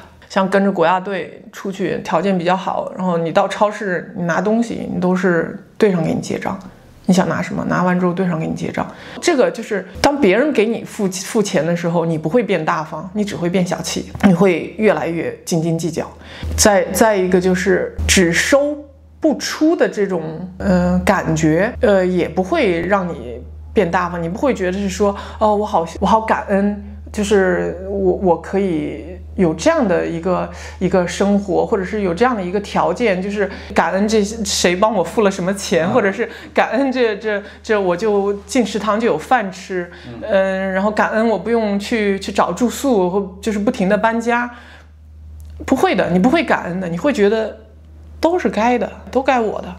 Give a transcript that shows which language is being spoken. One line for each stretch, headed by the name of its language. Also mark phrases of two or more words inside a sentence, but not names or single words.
Chinese: 像跟着國家隊出去，條件比較好，然後你到超市你拿東西，你都是隊上給你結賬，你想拿什麼，拿完之後隊上給你結賬。這個就是當別人給你付錢的時候，你不會變大方，你只會變小氣，你會越來越斤斤計較。再一個就是只收不出的這種感覺，也不会讓你变大方，你不会覺得是說哦，我好感恩，就是我可以有這樣的一個生活，或者是有這樣的一個條件，就是感恩這誰幫我付了什麼錢，或者是感恩這我就進食堂就有飯吃，然後感恩我不用去找住宿，或就是不停的搬家，不会的，你不会感恩的，你会觉得都是該的，都該我的。